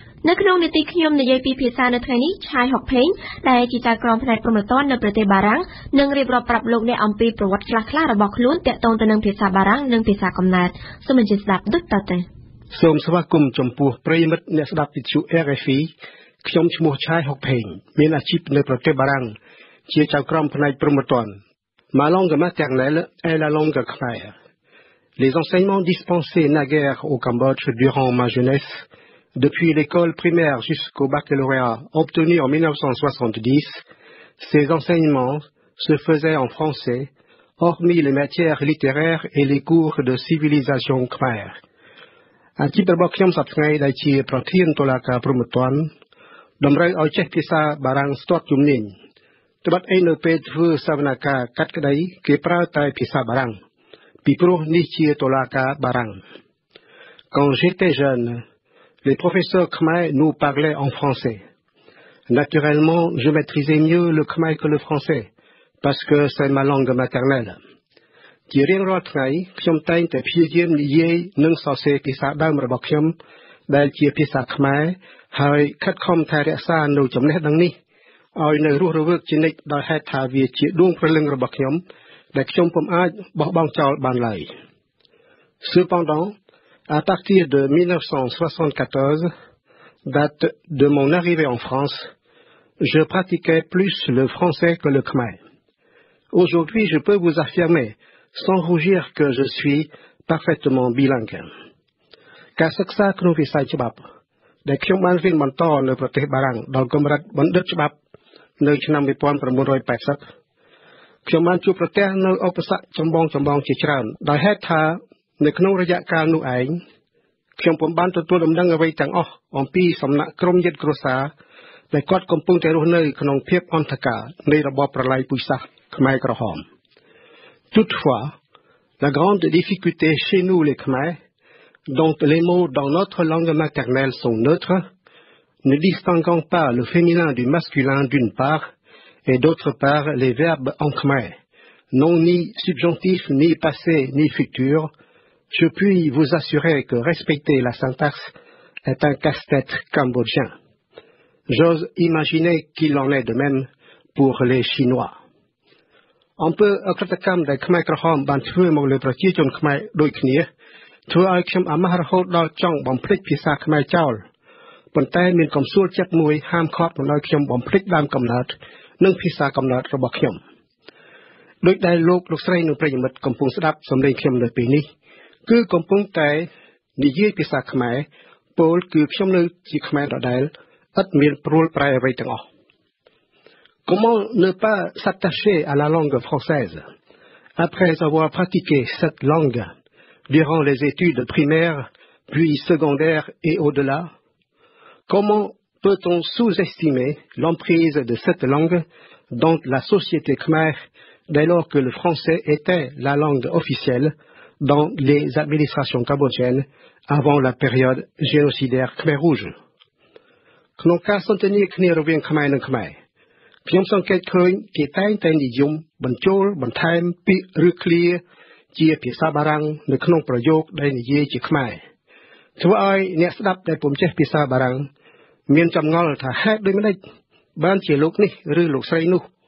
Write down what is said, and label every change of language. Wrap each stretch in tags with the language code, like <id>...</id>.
<km>នៅក្នុងនីតិខ្ញុំនិយាយពីភាសានៅថ្ងៃនេះឆៃហុកភេងដែលជាចៅក្រមផ្នែកព្រហ្មទណ្ឌនៅប្រទេសបារាំងនឹងរៀបរាប់ប្រាប់លោកអ្នកអំពីប្រវត្តិខ្លះៗរបស់ខ្លួនទាក់ទងទៅនឹងភាសាបារាំងនិងភាសាកំណើតសូមអញ្ជើញស្ដាប់ដូចតទៅសូមស្វាគមន៍ចំពោះប្រិយមិត្តអ្នកស្ដាប់វិទ្យុ RFE ខ្ញុំឈ្មោះឆៃហុកភេងមានអាជីពនៅប្រទេសបារាំងជាចៅក្រមផ្នែកព្រហ្មទណ្ឌ</km> <fr>Ma langue maternelle est la langue khmer. Les enseignements dispensés naguère au Cambodge durant ma jeunesse, depuis l'école primaire jusqu'au baccalauréat obtenu en 1970, ces enseignements se faisaient en français, hormis les matières littéraires et les cours de civilisation khmer.</fr> <km>អាជីពរបស់ខ្ញុំសប្តាហ៍ដែលជាប្រធានតុលាការព្រហ្មទណ្ឌតម្រូវឲ្យចេះភាសាបារាំងស្ទាត់ជំនាញ ត្បិតឯនៅពេលធ្វើសវនកម្មកាត់ក្តីគេប្រើតែភាសាបារាំងពីព្រោះនេះជាតុលាការបារាំង</km> <fr>Quand j'étais jeune, les professeurs khmer nous parlaient en français. Naturellement, je maîtrisais mieux le khmer que le français, parce que c'est ma langue maternelle.</fr> <km>ជារៀងរាល់ថ្ងៃខ្ញុំតែងតែព្យាយាមនិយាយនិងសរសេរភាសាដើមរបស់ខ្ញុំដែលជាភាសាខ្មែរហើយខិតខំថែរក្សានូវចំណេះដឹងនេះ ឲ្យនៅរស់រវើកជានិច្ចដោយហេតុថាវាជាដួងព្រលឹងរបស់ខ្ញុំដែលខ្ញុំពុំអាចបោះបង់ចោលបានឡើយ</km> <fr>Cependant, à partir de 1974, date de mon arrivée en France, je pratiquais plus le français que le khmer. Aujourd'hui, je peux vous affirmer, sans rougir, que je suis parfaitement bilingue.</fr> <km>ការសិក្សាក្នុងវិស័យច្បាប់ដែលខ្ញុំបានរៀនបន្តនៅប្រទេសបារាំងដល់កម្រិតបណ្ឌិតច្បាប់ នៅឆ្នាំ 1980 ខ្ញុំបានជួបប្រទះនៅឧបសគ្គចម្បងជាច្រើនដោយហេតុថានៅក្នុងរយៈកាលនោះឯង ខ្ញុំពុំបានទទួលដំណឹងអ្វីទាំងអស់អំពីសំណាក់ក្រុមញាតិគ្រួសារដែលគាត់កំពុងតែរស់នៅក្នុងភាពអន្តកានៃរបបប្រល័យពូជសាសន៍ខ្មែរក្រហម</km> <fr>Toutefois, la grande difficulté chez nous les Khmers, dont les mots dans notre langue maternelle sont neutres, ne distinguant pas le féminin du masculin d'une part, et d'autre part les verbes en khmer, non ni subjonctif, ni passé, ni futur, je puis vous assurer que respecter la syntaxe est un casse-tête cambodgien. J'ose imaginer qu'il en est de même pour les Chinois. On peut accroître des Khmer Krahom</fr> <km>banធ្វើមកលើប្រជាជនខ្មែរដូចគ្នាធ្វើឲ្យខ្ញុំអាម៉ាស់រហូតដល់ចង់បំភ្លេចភាសាខ្មែរចោល ប៉ុន្តែមានកំសួលចិត្តមួយហាមឃាត់មិនឲ្យខ្ញុំបំភ្លេចដើមកំណើតនិងភាសាកំណើតរបស់ខ្ញុំ ដោយដែលលោកស្រីនិងប្រិយមិត្តកំពុងស្ដាប់សំឡេងខ្ញុំនៅពេលនេះគឺកំពុងតែនិយាយភាសាខ្មែរពោលគឺខ្ញុំនៅជាខ្មែរដដែលឥតមានព្រួលប្រែអ្វីទាំងអស់</km> <fr>Comment ne pas s'attacher à la langue française après avoir pratiqué cette langue durant les études primaires puis secondaires et au-delà? Comment peut-on sous-estimer l'emprise de cette langue dans la société khmer dès lors que le français était la langue officielle dans les administrations cambodgiennes avant la période génocidaire Khmer Rouge?</fr> <km>ក្នុងការសន្ទនាគ្នារវាងខ្មែរនិងខ្មែរ ខ្ញុំសង្កេតឃើញគេតែងតែនិយមបញ្ចូលបន្ថែមពាក្យឬឃ្លាជាភាសាបារាំងនៅក្នុងប្រយោគដែលនិយាយជាខ្មែរ ធ្វើឲ្យអ្នកស្ដាប់ដែលពុំចេះភាសាបារាំងមានចម្ងល់ថាហេតុដូចម្តេចបានជាលោកនេះឬលោកស្រីនោះ</km>